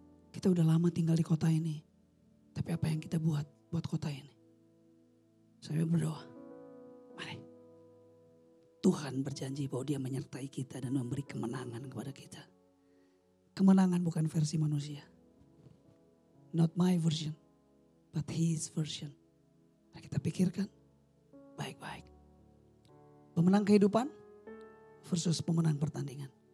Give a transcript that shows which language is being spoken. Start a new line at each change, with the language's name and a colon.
Indonesian: Kita udah lama tinggal di kota ini. Tapi apa yang kita buat kota ini? Saya berdoa. Mari. Tuhan berjanji bahwa dia menyertai kita dan memberi kemenangan kepada kita. Kemenangan bukan versi manusia.
English: Not my version, but his version.
Indonesian: Nah, kita pikirkan baik-baik. Pemenang kehidupan versus pemenang pertandingan.